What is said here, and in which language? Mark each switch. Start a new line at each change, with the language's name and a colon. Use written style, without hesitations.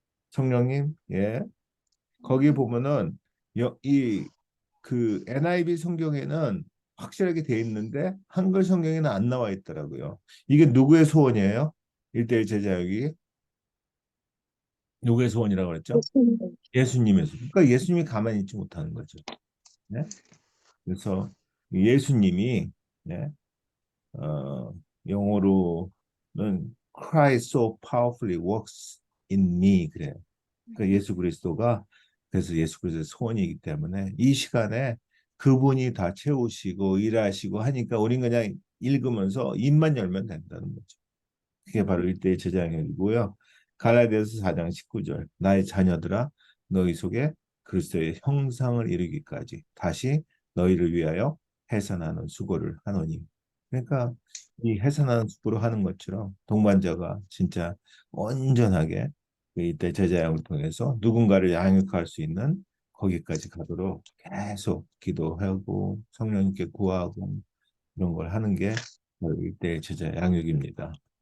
Korean: 성령님 예 거기 보면은 이 그 NIV 성경에는 확실하게 돼 있는데 한글 성경에는 안 나와 있더라고요. 이게 누구의 소원이에요? 일대일 제자역이 누구의 소원이라고 그랬죠? 예수님. 예수님의 소원. 그러니까 예수님이 가만히 있지 못하는 거죠. 네? 그래서 예수님이 네? 어, 영어로는
English: Christ so powerfully works in me
Korean: 그래요. 그러니까 예수 그리스도가 그래서 예수 그리스도의 소원이기 때문에 이 시간에 그분이 다 채우시고 일하시고 하니까 우린 그냥 읽으면서 입만 열면 된다는 거죠. 그게 바로 일대의 제자형이고요. 갈라디아서 4장 19절 나의 자녀들아 너희 속에 그리스도의 형상을 이루기까지 다시 너희를 위하여 해산하는 수고를 하노니 그러니까 이 해산하는 수고를 하는 것처럼 동반자가 진짜 온전하게 이때 제자양을 통해서 누군가를 양육할 수 있는 거기까지 가도록 계속 기도하고 성령님께 구하고 이런 걸 하는 게 바로 이때 제자 양육입니다.